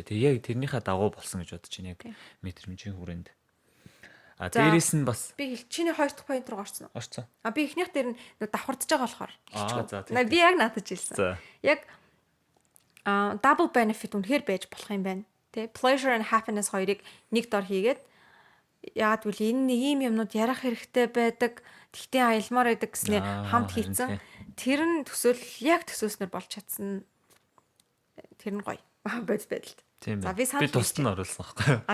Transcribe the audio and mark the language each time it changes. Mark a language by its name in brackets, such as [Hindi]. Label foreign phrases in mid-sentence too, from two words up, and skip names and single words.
[Mongolian] Тэгээ яг тэрнийхээ дагуу болсон гэж бодож байна яг мэдрэмжийн хүрээнд. Дээрээс нь бас би чиний 2 дахь point руу орсон уу? орсон. Би эхнийх дээр нь давхардж байгаа болохоор. За би яг наадаж хэлсэн. Яг [English] double benefit [Mongolian] үнэхээр байж болох юм байна. Тэ [English] pleasure and happiness [Mongolian] хоёрыг нэг дор хийгээд яагаад гэвэл энэ нэг юм юмнууд ярих хэрэгтэй байдаг. Тэгтээ аялмаар байдаг гэснээр хамт хийцэн. Тэр нь яг төсөөснөр болж чадсан. Тэр нь гоё. Бодит байдалд. За би тусад нь оруулсан байхгүй.